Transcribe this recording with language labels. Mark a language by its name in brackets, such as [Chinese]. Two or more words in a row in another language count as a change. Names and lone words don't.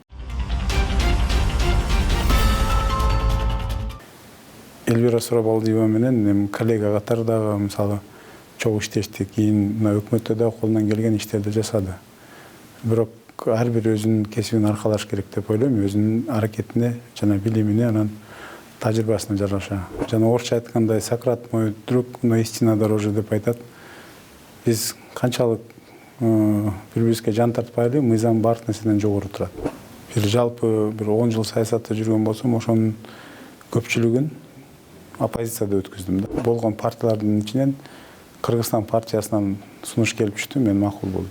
[Kyrgyz] Элвира Сурабалдиева менен коллега катардагы мисалы чогуу иштешти, кийин өкмөттө да колунан келген иштерди жасады. Бирок ар бир өзүнүн кесибин аркалаш керек деп ойлойм, өзүнүн аракетине жана билимине, анан тажрыйбасына жараша. Жана орусча айткандай, [Russian] Сократ мой друг, но истина дороже [Kyrgyz] деп айтат. Биз канчалык бири-бирибизге жан тартпайлы, мыйзам баардык нерседен жогору турат. Бир жалпы бир 10 жыл саясатта жүргөн болсом, ошонун көпчүлүгүн оппозицияда өткөздүм. Болгон партиялардын ичинен Кыргызстан партиясынан сунуш келип түштү, мен макул болдум.